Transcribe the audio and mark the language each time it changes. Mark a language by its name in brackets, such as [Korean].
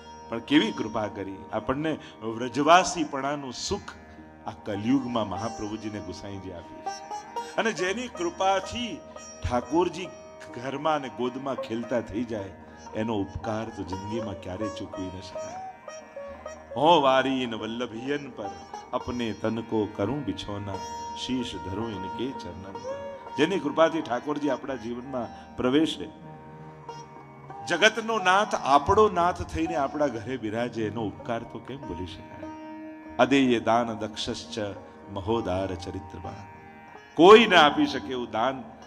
[Gujarati] પણ કેવી કૃપા કરી આપણને, વ્રજવાસીપણાનું સુખ આ કલયુગમાં મહાપ્રભુજીને ગુસાઈજી આપ્યું. અને જેની કૃપાથી ઠાકોરજી ઘરમાં અને ગોદમાં ખેલતા થઈ જાય એનો ઉપકાર તો જિંદગીમાં ક્યારે ચૂકવી ન શકાય. [Hindi] હો વારીન વલ્લભિયન પર अपने तन को करूं बिछोना, शीश धरूं इनके चरणन पर. [Gujarati] જેની કૃપાથી ઠાકોરજી આપણા જીવનમાં પ્રવેશે, જગતનો નાથ આપણો નાથ થઈને આપણા ઘરે બિરાજે, એનો ઉપકાર તો કેમ ભૂલી શકાય? અદેય દાન દક્ષશ્ચ મહોદાર ચરિત્રવાન. કોઈ ના આપી શકે એવું દાન